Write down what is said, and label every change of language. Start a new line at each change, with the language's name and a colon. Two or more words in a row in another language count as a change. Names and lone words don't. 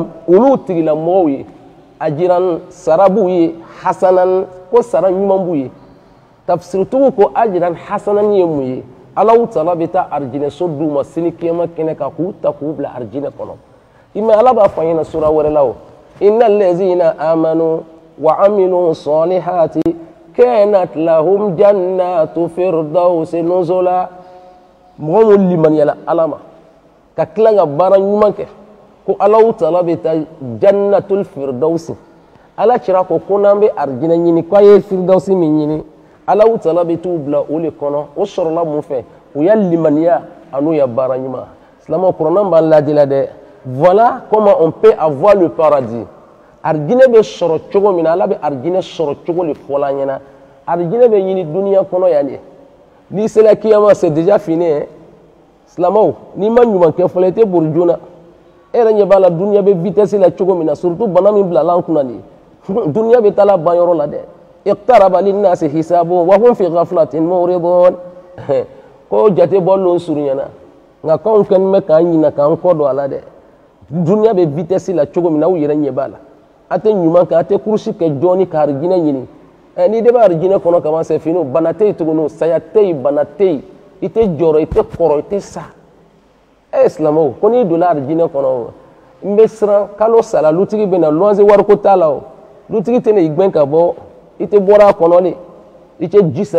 Bambara: olu tigilamɔgɔw ye ajiran sara b'u ye hasanan ko sara ɲuman b'u ye tafsiritigiw ko
Arabic: أجرا حسنا
Bambara: ye mun ye
Arabic: الله تعالى
Bambara: bɛ taa arijinɛso d'u ma sini kiyama kɛnɛ kan k'u ta k'u bila arijinɛ kɔnɔ i mɛ ala b'a fɔ an ɲɛna sura wɛrɛ la o
Arabic: إن الذين آمنوا وعملوا الصالحات كانت لهم جنات الفردوس نزلا
Bambara: mɔgɔ mun limaniyala ala ma ka tila ka baara ɲuman kɛ ko
Arabic: الله تعالى
Bambara: bɛ taa
Arabic: جنة الفردوس
Bambara: ala cira ko n'an bɛ arijinɛ ɲini k'a ye firdausi min ɲini
Arabic: الله تعالى
Bambara: bɛ t'u bila o le kɔnɔ o sɔrɔla mun fɛ o ya limaniya an'u ya baara ɲuman silamɛw kuranɛ b'an ladi la dɛ
French: voilà comment on peut avoir le paradis
Bambara: arijinɛ bɛ sɔrɔ cogo min na Ala bɛ arijinɛ sɔrɔ cogo de fɔ la ɲɛna arijinɛ bɛ ɲini duniya kɔnɔ yan de n'i sera kiyama
French: c'est déjà fini hein
Bambara: silamɛw n'i ma ɲuman kɛ fɔlɔ i tɛ bori joona e yɛrɛ ɲɛ b'a la duniya bɛ vitesse la cogo min na surtout bana min bila la an kunna nin duniya bɛ taa la ban yɔrɔ la dɛ
Arabic: اقترب للناس حسابهم وهم في غفلة معرضون
Bambara: ko jate bɔlen surunyana nka k'anw kɛlen bɛ k'an ɲina k'an kɔ don a la dɛ duniya bɛ vitesse la cogo min na aw yɛrɛ ɲɛ b'a la a tɛ ɲuman kɛ a tɛ kurusi kɛ jɔni ka arijinɛ ɲini n'i de bɛ arijinɛ kɔnɔ kaban
French: c'est fini
Bambara: bana tɛ yen tuguni saya tɛ yen bana tɛ yen i tɛ jɔrɔ i tɛ kɔrɔ i tɛ sa silamɛw ko n'i donna arijinɛ kɔnɔ n bɛ siran kalo sara lutigi bɛ na luwanse wariko t'a la o lutigi tɛ na i gbɛn ka bɔ i tɛ bɔra a kɔnɔ de i tɛ ji sara